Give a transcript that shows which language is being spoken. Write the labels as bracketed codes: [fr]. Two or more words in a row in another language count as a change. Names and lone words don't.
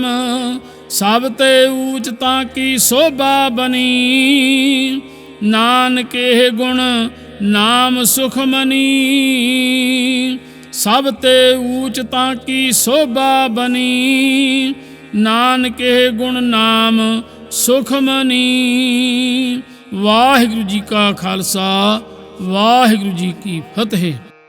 [pa] ਸਭ ਤੇ ਊਚ ਤਾਕੀ ਸ਼ੋਭਾ ਬਨੀ, ਨਾਨਕੇ ਗੁਣ ਨਾਮ ਸੁਖ ਮਨੀ। ਸਭ ਤੇ ਊਚ ਤਾਕੀ ਸ਼ੋਭਾ ਬਨੀ, ਨਾਨਕੇ ਗੁਣ ਨਾਮ ਸੁਖ ਮਨੀ। ਵਾਹਿਗੁਰੂ ਜੀ ਕਾ ਖ਼ਾਲਸਾ, ਵਾਹਿਗੁਰੂ ਜੀ ਕੀ ਫ਼ਤਹਿ।